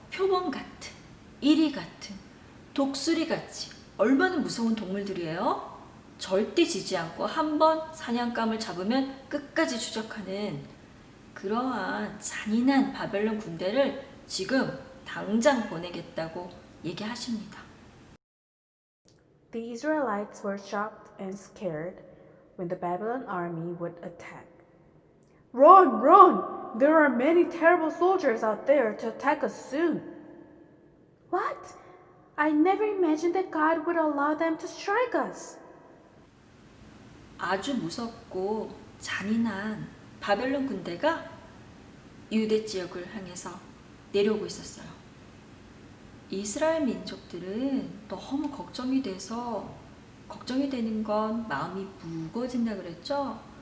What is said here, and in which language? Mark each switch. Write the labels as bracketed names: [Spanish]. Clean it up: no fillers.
[Korean] 표범 같은, 이리 같은, 독수리 같이 얼마나 무서운 동물들이에요. 절대 지지 않고 한번 사냥감을 잡으면 끝까지 추적하는 그러한 잔인한 바벨론 군대를 지금 당장 보내겠다고 얘기하십니다. [English] The Israelites were shocked and scared when the Babylon army would attack. Run, run! There are many terrible soldiers out there to attack us soon. What? I never imagined that God would allow them to strike us. [Korean] 아주 무섭고 잔인한 바벨론 군대가 유대 지역을 향해서 내려오고 있었어요. 이스라엘 민족들은 너무 걱정이 되는 건 마음이 무거워진다 그랬죠?